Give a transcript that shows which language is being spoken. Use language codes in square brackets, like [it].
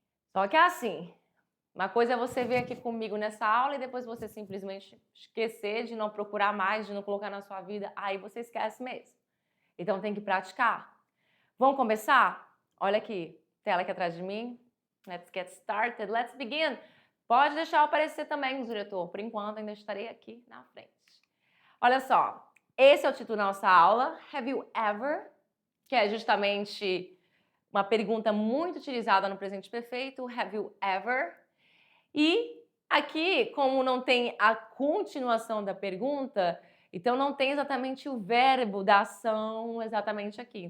[pt] Só que é assim, uma coisa é você vir aqui comigo nessa aula e depois você simplesmente esquecer de não procurar mais, de não colocar na sua vida, aí você esquece mesmo. Então tem que praticar. Vamos começar? Olha aqui, tela aqui atrás de mim. [en] Let's get started, let's begin. [pt] Pode deixar eu aparecer também, diretor. Por enquanto, ainda estarei aqui na frente. Olha só, esse é o título da nossa aula, [en] Have you ever? [pt] Que é justamente uma pergunta muito utilizada no presente perfeito, [en] Have you ever? [pt] E aqui, como não tem a continuação da pergunta, então não tem exatamente o verbo da ação exatamente aqui.